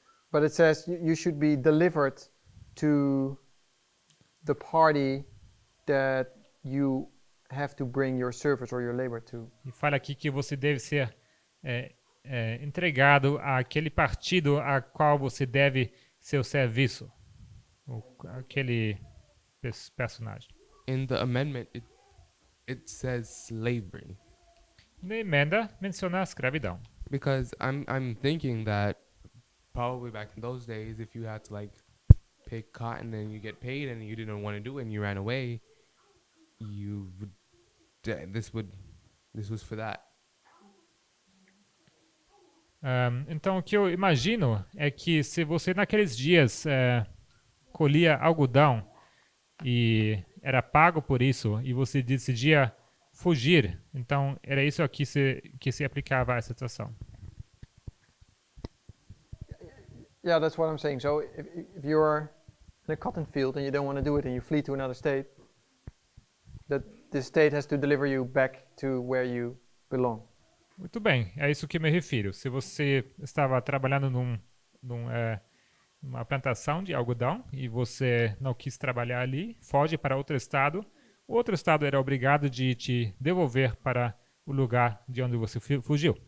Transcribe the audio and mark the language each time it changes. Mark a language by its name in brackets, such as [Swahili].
[English] But it says you should be delivered to the party that you have to bring your service or your labor to. [Portuguese] E fala aqui que você deve ser entregado àquele partido a qual você deve seu serviço. Aquele personagem. [English] in the amendment. It says slavery, [Portuguese] Na emenda menciona a escravidão. [English] because I'm thinking that probably back in those days, if you had to like pick cotton and you get paid and you didn't want to do it and you ran away, you would this was for that. [Portuguese] Então, o que eu imagino é que se você naqueles dias colhia algodão e era pago por isso e você decidia fugir, então era isso aqui que se aplicava a essa situação. [English] Yeah, that's what I'm saying. So if you're in a cotton field and you don't want to do it and you flee to another state, that the state has to deliver you back to where you belong. [Portuguese] Muito bem, é isso que me refiro. Se você estava trabalhando numa plantação de algodão e você não quis trabalhar ali, foge para outro estado, o outro estado era obrigado de te devolver para o lugar de onde você fugiu.